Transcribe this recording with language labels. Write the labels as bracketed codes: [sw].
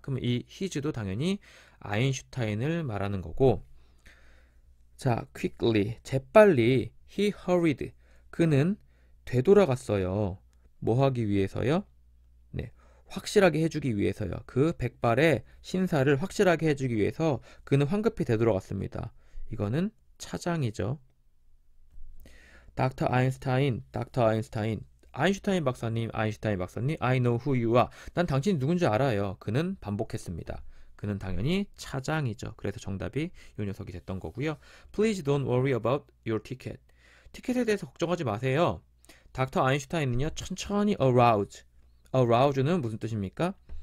[ko] 그럼 이 his도 당연히 아인슈타인을 말하는 거고, 자, quickly, 재빨리 [en] he hurried. [ko] 그는 되돌아갔어요. 뭐 하기 위해서요? 네, 확실하게 해주기 위해서요. 그 백발의 신사를 확실하게 해주기 위해서 그는 황급히 되돌아갔습니다. 이거는 차장이죠. [en] 닥터 아인슈타인, 아인슈타인 박사님, I know who you are. [ko] 난 당신이 누군지 알아요. 그는 반복했습니다. 그는 당연히 차장이죠. 그래서 정답이 이 녀석이 됐던 거고요. [en] Please don't worry about your ticket. [ko] 티켓에 대해서 걱정하지 마세요. 닥터 아인슈타인은요, 천천히 arouse는 무슨 뜻입니까?